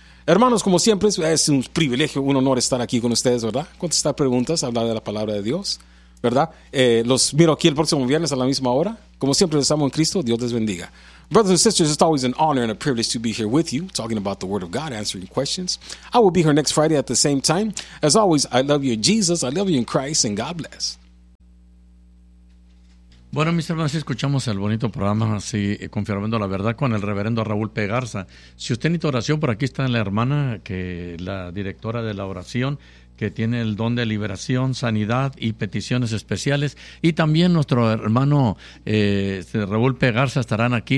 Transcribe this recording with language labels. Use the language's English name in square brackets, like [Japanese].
[Spanish] Hermanos, como siempre, es un privilegio, un honor estar aquí con ustedes, ¿verdad? Contestar preguntas, hablar de la palabra de Dios, ¿verdad? Los miro aquí el próximo viernes a la misma hora. Como siempre, les amo en Cristo. Dios les bendiga. [English] Brothers and sisters, it's always an honor and a privilege to be here with you, talking about the Word of God, answering questions. I will be here next Friday at the same time. As always, I love you in Jesus, I love you in Christ, and God bless. [Spanish] Bueno, mis hermanos, escuchamos el bonito programa, así, confirmando la verdad con el reverendo Raúl P. Garza. Si usted necesita oración, por aquí está la hermana, que la directora de la oración, que tiene el don de liberación, sanidad y peticiones especiales. Y también nuestro hermano Raúl P. Garza estarán aquí.